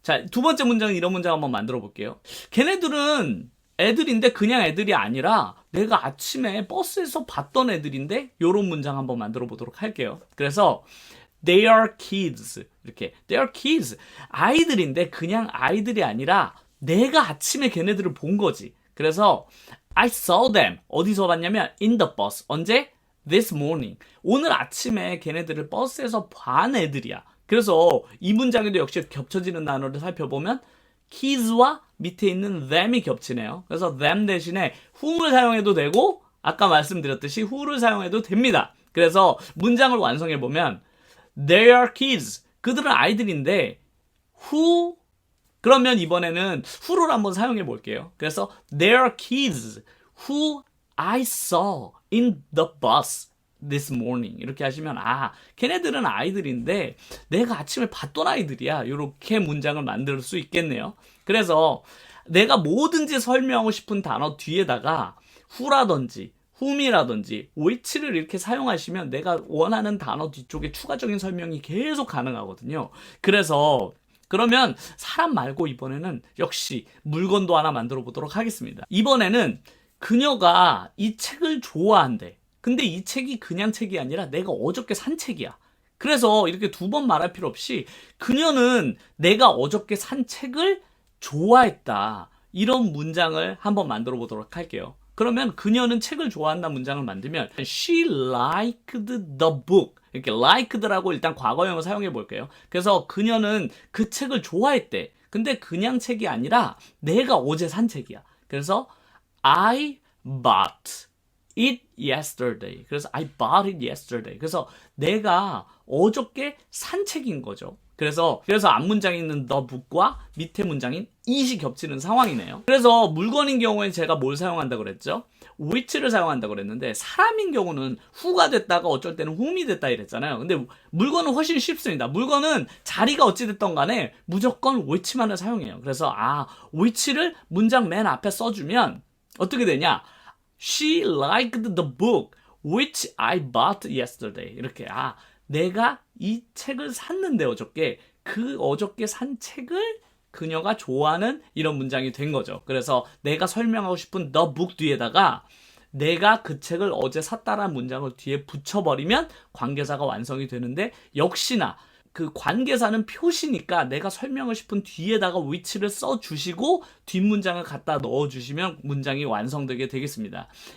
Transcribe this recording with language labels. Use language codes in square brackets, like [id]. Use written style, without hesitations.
[ko] 자, 두 번째 문장은 이런 문장 한번 만들어 볼게요. 걔네들은 애들인데 그냥 애들이 아니라 내가 아침에 버스에서 봤던 애들인데 이런 문장 한번 만들어 보도록 할게요. 그래서 [en] They are kids [ko] 이렇게 They are kids 아이들인데 그냥 아이들이 아니라 내가 아침에 걔네들을 본 거지. 그래서 [en] I saw them [ko] 어디서 봤냐면 [en] in the bus [ko] 언제? [en] This morning [ko] 오늘 아침에 걔네들을 버스에서 본 애들이야. 그래서 이 문장에도 역시 겹쳐지는 단어를 살펴보면 kids와 밑에 있는 them이 겹치네요. 그래서 them 대신에 whom을 사용해도 되고 아까 말씀드렸듯이 who를 사용해도 됩니다. 그래서 문장을 완성해보면 [en] They are kids [ko] 그들은 아이들인데 who 그러면 이번에는 who를 한번 사용해 볼게요. 그래서 [en] They are kids who I saw in the bus this morning [ko] 이렇게 하시면 걔네들은 아이들인데 내가 아침에 봤던 아이들이야. 이렇게 문장을 만들 수 있겠네요. 그래서 내가 뭐든지 설명하고 싶은 단어 뒤에다가 who라든지 whom이라든지 which를 이렇게 사용하시면 내가 원하는 단어 뒤쪽에 추가적인 설명이 계속 가능하거든요. 그러면 사람 말고 이번에는 역시 물건도 하나 만들어 보도록 하겠습니다. 이번에는 그녀가 이 책을 좋아한대. 근데 이 책이 그냥 책이 아니라 내가 어저께 산 책이야. 그래서 이렇게 두 번 말할 필요 없이 그녀는 내가 어저께 산 책을 좋아했다. 이런 문장을 한번 만들어 보도록 할게요. 그러면 그녀는 책을 좋아한다 문장을 만들면 [en] She liked the book. [ko] 이렇게 liked라고 일단 과거형을 사용해 볼게요. 그래서 그녀는 그 책을 좋아했대. 근데 그냥 책이 아니라 내가 어제 산 책이야. 그래서 [en] I bought it yesterday. [ko] 그래서 [en] I bought it yesterday. [ko] 그래서 내가 어저께 산 책인 거죠. 그래서 앞문장에 있는 the book과 밑에 문장인 it이 겹치는 상황이네요. 그래서 물건인 경우에 제가 뭘 사용한다 그랬죠? which를 사용한다 그랬는데 사람인 경우는 who가 됐다가 어쩔 때는 whom이 됐다 이랬잖아요. 근데 물건은 훨씬 쉽습니다. 물건은 자리가 어찌 됐던 간에 무조건 which만을 사용해요. 그래서 which를 문장 맨 앞에 써주면 어떻게 되냐? [en] She liked the book which I bought yesterday. [ko] 이렇게 내가 이 책을 샀는데 어저께 그 어저께 산 책을 그녀가 좋아하는 이런 문장이 된 거죠. 그래서 내가 설명하고 싶은 the book 뒤에다가 내가 그 책을 어제 샀다라는 문장을 뒤에 붙여버리면 관계사가 완성이 되는데 역시나 그 관계사는 표시니까 내가 설명을 싶은 뒤에다가 which를 써주시고 뒷문장을 갖다 넣어주시면 문장이 완성되게 되겠습니다.